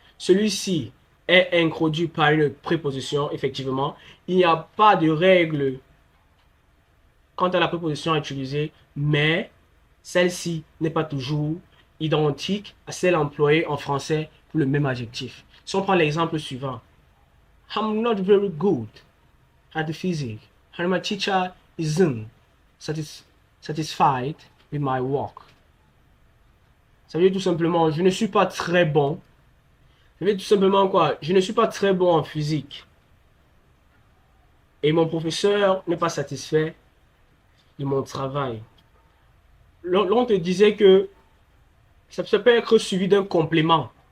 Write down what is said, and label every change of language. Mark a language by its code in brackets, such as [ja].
[fr] Celui-ci est introduit par une préposition, effectivement. Il n'y a pas de règle quant à la préposition utilisée, mais celle-ci n'est pas toujours identique à celle employée en français pour le même adjectif. Si on prend l'exemple suivant, [en] I'm not very good at the physics, and my teacher isn't satisfied with my work. [fr] Ça veut dire tout simplement, je ne suis pas très bon. Ça veut dire tout simplement quoi? Je ne suis pas très bon en physique. Et mon professeur n'est pas satisfait de mon travail. Là, on te disait que ça peut être suivi d'un complément.